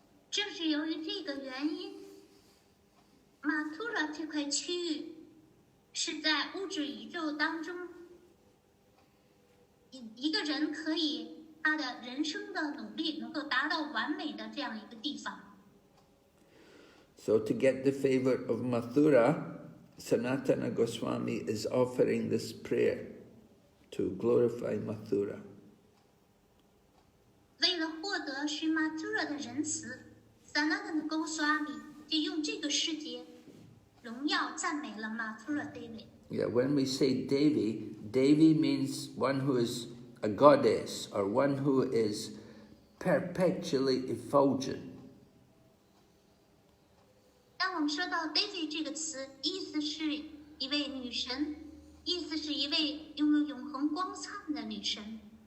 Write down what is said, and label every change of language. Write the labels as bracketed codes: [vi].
[zh] 正是由于这个原因，马图拉这块区域是在物质宇宙当中，一个人可以他的人生的努力能够达到完美的这样一个地方。 [en] So to get the favor of Mathura, Sanatana Goswami is offering this prayer to glorify Mathura. [zh] 为了获得Sri Mathura的仁慈， Sanatana Goswami 就用这个诗节荣耀赞美了Mathura Devi。 [en] Yeah, when we say Devi, Devi means one who is a goddess or one who is perpetually effulgent. [zh] 当我们说到 Devi 这个词，意思是一位女神，意思是一位拥有永恒光灿的女神。